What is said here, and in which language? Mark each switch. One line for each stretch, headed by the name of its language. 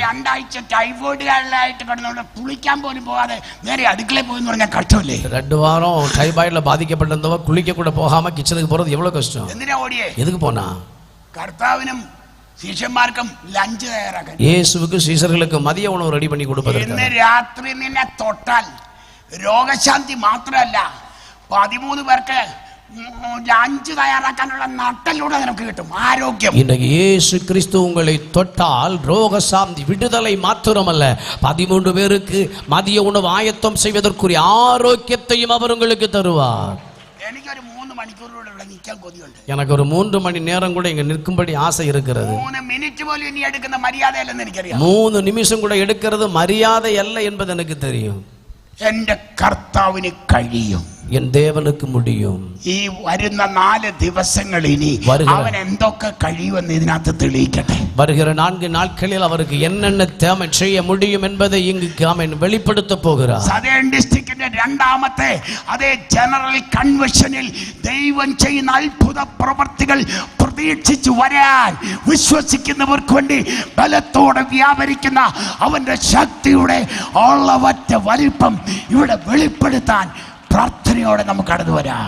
Malayalam: 2 ആഴ്ച ടൈഫോയിഡായിട്ട് കിടന്നോണ്ട് കുളിക്കാൻ പോലും പോകാതെ നേരെ അടുക്കളയിൽ പോയി എന്ന് പറഞ്ഞാൽ കഷ്ടമല്ലേ?
Tamil: 2 வாரம் டைபாய்டுல பாதிக்கப்பட்டிருந்தவ குளிக்க கூட போகாம கிச்சனுக்கு போறது எவ்வளவு கஷ்டம்.
Malayalam: എന്തിനാ ഓടിയേ?
Tamil: எதுக்கு போனா?
Malayalam: കർത്താവിനും ശിഷ്യന്മാർക്കും ലഞ്ച് തയ്യാറാക്കാൻ.
Tamil: യേശുவுக்கு சீசர்களுக்கு மதிய உணவு ரெடி பண்ணி கொடுப்பதற்கு.
Malayalam: ഇന്ന് രാത്രി നിന്നെ തൊട്ടാൽ രോഗശാന്തി മാത്രമല്ല 13 പേർക്ക് ലഞ്ച് തയ്യാറാക്കാനുള്ള നട്ടലൂടെ നിനക്ക് കിട്ടും. ആരോഗ്യം.
Tamil: இன்றைக்கு இயேசு கிறிஸ்து உங்களை தொட்டால் ரோகசாந்தி விடுதலை மாத்திரமல்ல 13 பேருக்கு மதிய உணவு ஆயத்தம் செய்வதற்குரிய ஆரோக்கியத்தையும் அவர் உங்களுக்கு தருவார்.
Malayalam: എനിക്കൊരു 3 മണിക്കൂറോടെ ഇവിടെ നിൽക്കാൻ കൊതിയുണ്ട്.
Tamil: எனக்கு ஒரு 3 மணி நேரம் கூட இங்க நிற்கும்படி ஆசை இருக்கிறது.
Malayalam: 3 മിനിറ്റ് പോലും ഇനി എടുക്കുന്ന മര്യാദയല്ലെന്ന് എനിക്കറിയാം.
Tamil: 3 நிமிஷம் கூட எடுக்கிறது மரியாதை அல்ல என்பது எனக்கு தெரியும்.
Malayalam: എന്റെ കർത്താവിന് കഴിയും.
Tamil: என் தேவனுக்கு முடியும்.
Malayalam: ഈ വരുന്ന 4 ദിവസങ്ങൾ ഇനി അവൻ എന്തൊക്കെ കഴിയുമെന്ന് ഇതിനകത്ത് തെളിയിക്കട്ടെ.
Tamil: வருகிற 4 நாட்களில் அவருக்கு என்னென்ன தேவை செய்ய முடியும் என்பதை இங்கு அவன் வெளிப்படுத்த போகிறார்.
Malayalam: സദേൺ ഡിസ്ട്രിക്റ്റിന്റെ രണ്ടാമത്തെ അതേ ജനറൽ കൺവെൻഷനിൽ ദൈവം ചെയ്യുന്ന അത്ഭുത പ്രവർത്തികൾ പ്രതീക്ഷിച്ചു വരാൻ വിശ്വസിക്കുന്നവർക്ക് വേണ്ടി ബലത്തോടെ വ്യാപരിക്കുന്ന അവന്റെ ശക്തിയുടെ അളവറ്റ വലിപ്പം ഇവിടെ വെളിപ്പെടുത്താൻ പ്രാർത്ഥനയോടെ നമുക്ക് കടന്നു വരാം.